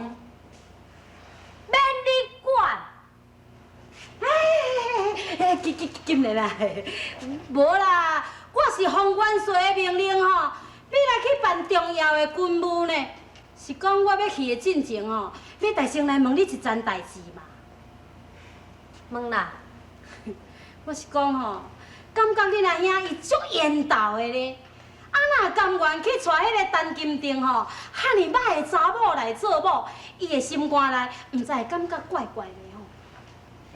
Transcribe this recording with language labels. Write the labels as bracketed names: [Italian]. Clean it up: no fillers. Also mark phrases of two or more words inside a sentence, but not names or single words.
[Min Nan Chinese] 免你管。今年啊，无啦，我是方元帅的命令吼，要来去办重要的军务呢。是讲我要去的进前吼，要大声来问你一件代志嘛。问啦。我是讲吼，感觉你阿兄伊足缘投的咧。啊，若甘愿去娶迄个陈金定吼，遐尼歹的查某来做某，伊的心肝内毋知会感觉怪怪的吼。